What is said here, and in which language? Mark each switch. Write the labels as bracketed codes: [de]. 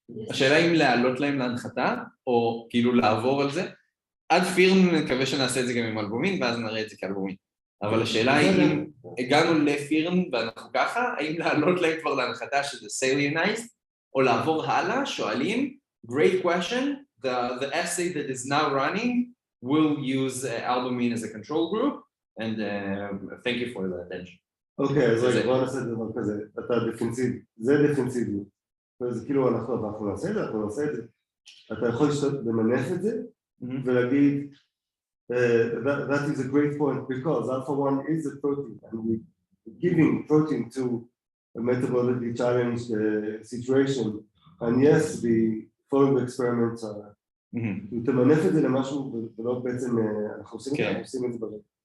[he] השאלה אם להעלות להם להנחתה, או כאילו לעבור על זה. עד פירן נקווה שנעשה את זה גם עם אלבומין, ואז נראה את זה כאלבומין. אבל השאלה היא אם הגענו לפירן ואנחנו ככה, האם להעלות להם כבר להנחתה שזה salinized, או לעבור הלאה, שואלים, [en] great question, the assay that is now running will use albumin as a control group, and thank you for the attention. [he] אוקיי, אז רגע, בוא נעשה דבר כזה, אתה דפנסיבי, זה דפנסיבי, וזה כאילו אנחנו נעשה את זה, אתה יכול למנף את זה, ולהגיד, [en] that is a great point, because alpha-1 is a protein, and we're giving protein to a metabolically challenged situation, and yes, the following experiments are, [he] תמנף את זה למשהו, ולא בעצם, אנחנו עושים את זה ברגע.